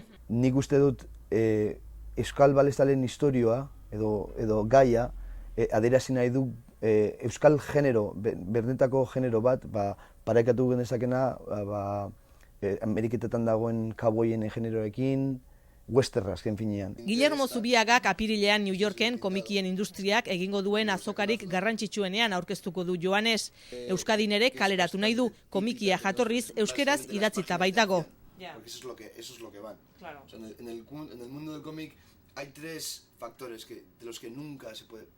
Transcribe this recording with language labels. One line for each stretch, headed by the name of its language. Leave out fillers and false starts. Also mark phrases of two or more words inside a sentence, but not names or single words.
Basque: Nik uste dut euskal balestalen historioa edo gaia adierazi nahi du euskal genero, berdetako genero bat, parekatu genezakena Ameriketetan dagoen kauboien generoekin, westerra azken finean. Guillermo Zubiagak apirilean New Yorken komikien industriak egingo duen azokarik garrantzitsuenean aurkeztuko du Johannes. Euskadin ere kaleratu nahi du, komikia jatorriz euskeraz idatzita baitago.
Spanish: Eso es lo que van. Claro. O sea, en el mundo del cómic hay 3 factores de los que nunca se puede